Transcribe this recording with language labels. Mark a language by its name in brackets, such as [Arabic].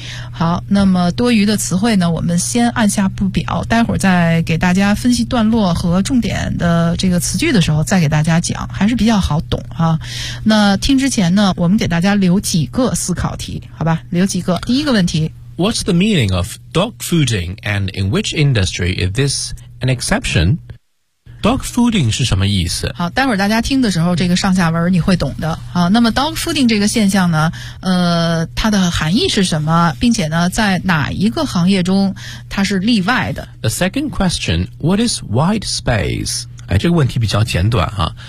[Chinese] 好，那么多余的词汇呢，我们先按下不表，待会儿再给大家分析段落和重点的这个词句的时候再给大家讲，还是比较好懂啊。那听之前呢，我们给大家留几个思考题，好吧，留几个。第一个问题， [English] What's the meaning of dog fooding and in which industry is this an exception? [Chinese] Dog fooding 是什么意思？好，待会儿大家听的时候，这个上下文你会懂的。好，那么 dog fooding 这个现象呢，它的含义是什么？并且呢，在哪一个行业中它是例外的 [English] ？The second question, what is white space? [Chinese] 哎，这个问题比较简短哈。